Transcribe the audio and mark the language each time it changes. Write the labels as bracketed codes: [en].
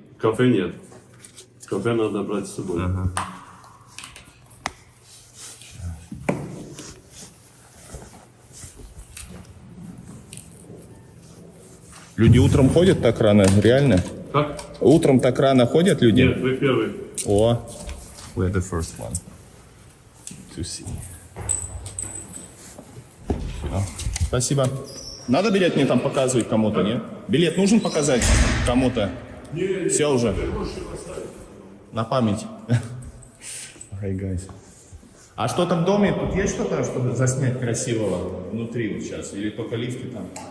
[ru] Кафе нет. Кафе надо брать с собой. Ага. Люди утром ходят так рано? Реально? Как? Утром так рано ходят люди? Нет, вы первый. [en] О, we're the first one to see. [ru] Спасибо. Надо билет мне там показывать кому-то, нет? Билет нужен показать кому-то? Нет. Все уже? На память. [en] Alright, guys. [ru] А что-то в доме? Тут есть что-то, чтобы заснять красивого внутри вот сейчас? Или только лифты там?